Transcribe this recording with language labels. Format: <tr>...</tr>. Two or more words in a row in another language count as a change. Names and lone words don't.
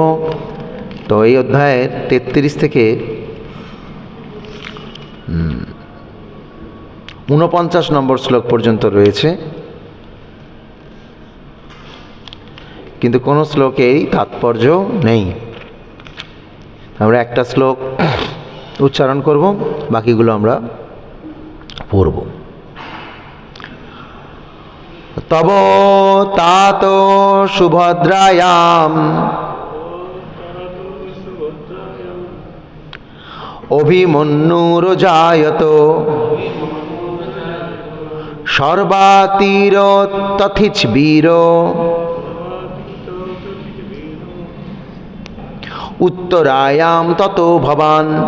<bn>তো এই অধ্যায়ের 33 থেকে 49 নম্বর শ্লোক পর্যন্ত রয়েছে, কিন্তু কোনো শ্লোকেই তাৎপর্য নেই। আমরা একটা শ্লোক উচ্চারণ করব, বাকিগুলো আমরা পড়ব।</bn> <sa>তব তাত সুভদ্রায়াম অভিমন্যুরজায়ত, সর্বাতীর তথিচ্বীর উত্তরায়াম ততো ভবান।</sa>